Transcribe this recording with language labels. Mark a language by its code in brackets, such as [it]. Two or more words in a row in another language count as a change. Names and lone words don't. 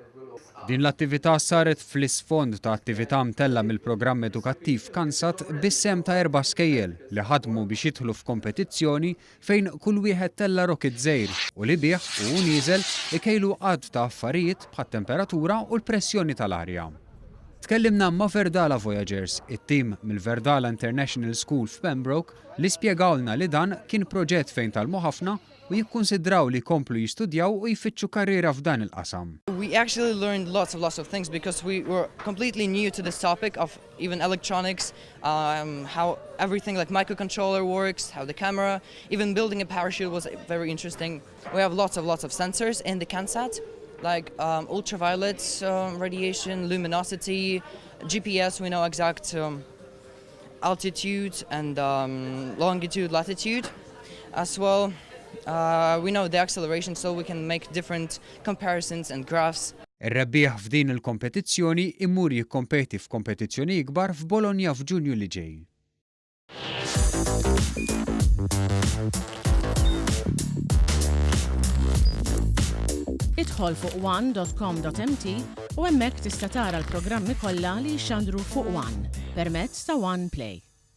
[mt] Din l-attività saret fl-isfond ta' attività mtella mill-programm edukattiv Kansat bis-sem ta' 4 skejjel li ħadmu biex jidħlu f'kompetizzjoni fejn kull wieħed tella rocket żgħir u li bih u nieżel ikejlu qatt ta' affarijiet bħat-temperatura u l-pressjoni tal-arja. Tkellimna ma' Verdala Voyagers, it-tim mill-Verdala International School f'Pembroke li spjegawlna li dan kien proġett fejn talmu ħafna u jikkunsidraw li komplu jistudjaw u jfittxu karriera f'dan il-qasam. [en] We actually learned lots of things because we were completely new to this topic of even electronics, how everything like microcontroller works, how the camera, even building a parachute was very interesting. We have lots of sensors in the Kansat, like ultraviolet radiation, luminosity, GPS, we know exact altitude and longitude, latitude as well. We know the acceleration so we can make different comparisons and graphs. [mt] Ir-rebbieħ f'din il-kompetizzjoni immur jikkompeti f'kompetizzjoni ikbar f'Bologna f'Ġunju li ġej. Idħol fuq one.com.mt u hemmhekk tista' tara l-programmi kollha li jxandru fuq One permezz ta' One Play.